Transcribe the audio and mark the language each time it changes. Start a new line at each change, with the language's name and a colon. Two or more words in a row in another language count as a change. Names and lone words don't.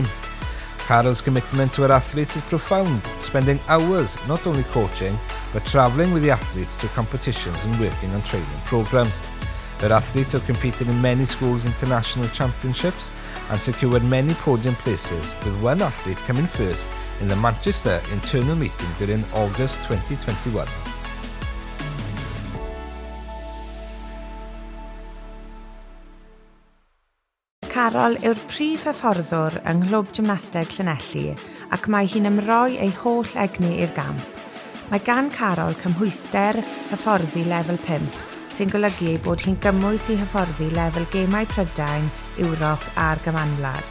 English: Carol's commitment to her athletes is profound, spending hours not only coaching, but travelling with the athletes to competitions and working on training programmes. Her athletes have competed in many schools' international championships and secured many podium places, with one athlete coming first in the Manchester internal meeting during August 2021.
Welsh: Carol yw'r prif hyfforddwr yng Nghlwb Gymnasteg Llanelli ac mae hi'n ymroi ei holl egni i'r gamp. Mae gan Carol cymhwyster hyfforddi lefel 5, sy'n golygu bod hi'n gymwys i hyfforddi lefel gemau Prydain, Ewrop a'r Gymanwlad.